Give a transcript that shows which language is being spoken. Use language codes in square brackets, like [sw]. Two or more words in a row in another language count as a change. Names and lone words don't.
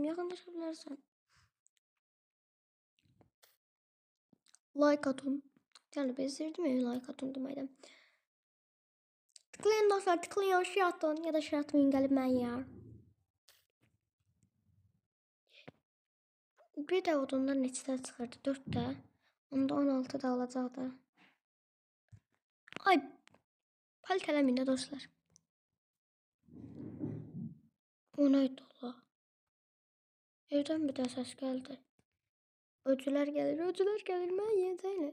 [tr] Yakınlaşabilirsen. Like atın. Yani bezdirdim ya like atın demeydim. Tıklayın dostlar, tıklayın, şey atın ya da şey atmayın, gelip ben ya. [az] Bir de odundan neçədə çıxırdı? 4-də. Onda 16-da olacaqdı. Ay, palit eləməyin də dostlar. [tr] O neydi ola? [az] Evdən bir də səs gəldi. Öcülər gəlir, mən yiyəcəyim.